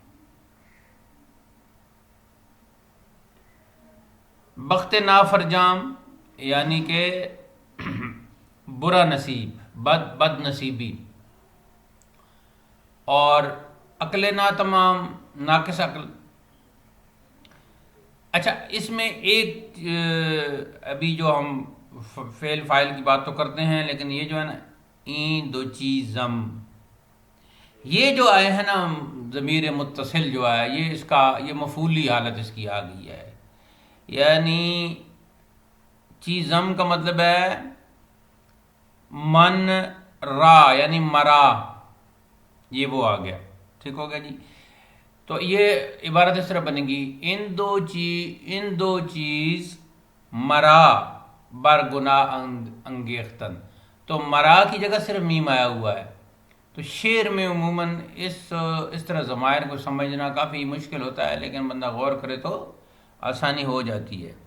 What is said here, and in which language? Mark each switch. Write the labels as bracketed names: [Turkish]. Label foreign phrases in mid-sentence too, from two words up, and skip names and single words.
[Persian] بخت نا فرجام [Urdu] یعنی کہ برا نصیب، بد نصیبی، اور [Persian] عقل نا تمام [Urdu] ناقص عقل۔ اچھا اس میں ایک ابھی جو ہم فعل فاعل کی بات تو کرتے ہیں، لیکن یہ جو ہے نا [Persian] این دو چیزم، [Urdu] یہ جو آئے ہیں نا ضمیر متصل جو آیا، یہ مفعولی حالت اس کی آ گئی ہے. یعنی چیزم کا مطلب ہے [Persian] من را، [Urdu] یعنی مرا، یہ وہ آ گیا. ٹھیک ہو گیا جی. تو یہ عبارت اس طرح بنے گی، [Persian] ان دو چیز مرا بر گناہ انگیختن. [Urdu] تو مرا کی جگہ صرف میم آیا ہوا ہے. تو شعر میں عموماً اس طرح ضمائر کو سمجھنا کافی مشکل ہوتا ہے، لیکن بندہ غور کرے تو آسانی ہو جاتی ہے.